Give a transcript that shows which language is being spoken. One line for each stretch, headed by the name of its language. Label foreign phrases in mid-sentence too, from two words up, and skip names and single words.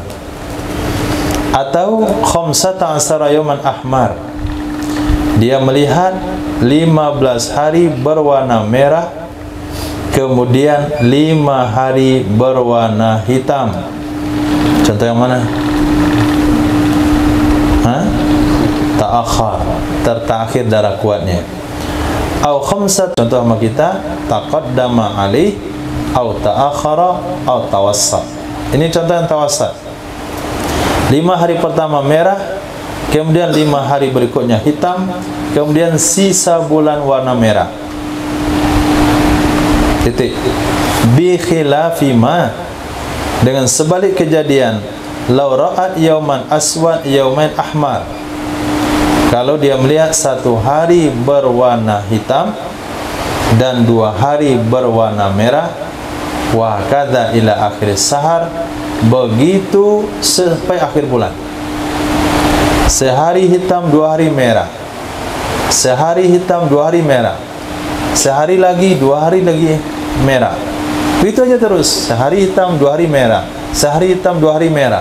Indonesian: Atau 15
Arabic: يوما أحمر,
Indonesian: dia melihat 15 hari berwarna merah, kemudian 5 hari berwarna hitam. Contoh yang mana? Ta'akhar, tertakhir darah kuatnya.
Arabic: أو خمسة,
Indonesian: contoh sama kita,
Arabic: تقدم عليه, أو تأخر أو توسط.
Indonesian: Ini contoh yang tawassat. 5 hari pertama merah, kemudian 5 hari berikutnya hitam, kemudian sisa bulan warna merah. Titik.
Arabic: بخلاف ما,
Indonesian: dengan sebalik kejadian,
Arabic: لو رأت يوما أسود يومين أحمر,
Indonesian: kalau dia melihat 1 hari berwarna hitam dan 2 hari berwarna merah,
Arabic: وكذا إلى آخر الشهر,
Indonesian: begitu sampai akhir bulan. Sehari hitam 2 hari merah, sehari hitam 2 hari merah, sehari lagi 2 hari lagi merah. Itu aja terus, sehari hitam 2 hari merah, sehari hitam 2 hari merah.